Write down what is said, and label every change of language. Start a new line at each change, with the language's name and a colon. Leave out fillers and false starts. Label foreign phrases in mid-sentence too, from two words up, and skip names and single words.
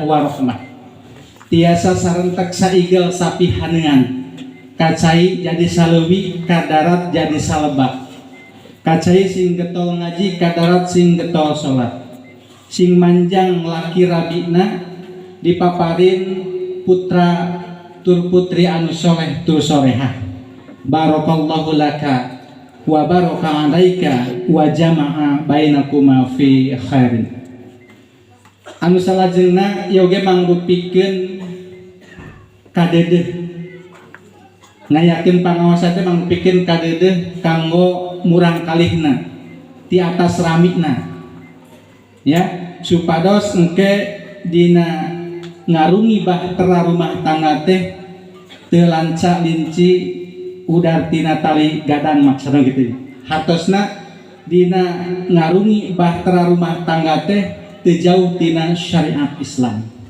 Sundanese: warahmah tiasa sarentek saigel sapihaneungan kacai jadi saleuwi kadarat jadi salebak kacai sing getol ngaji kadarat sing getol sholat sing manjang laki rabina dipaparin putra tur putri anu soleh tur solehah
Arabic: بارك الله لك وبارك عليك وجمع بينكما في خير
Sundanese: anu salajengna yoge mangrupikeun kadedeh ngayakeun pangaosa teh mangrupikeun kadedeh kanggo murang kalihna di atas ramikna ya supados engke dina ngarungi bahtera rumah tangga teh teu lanca linci udar tina tali gadang maksudna gitu hartosna dina ngarungi bahtera rumah tangga teh teu jauh tina syariat Islam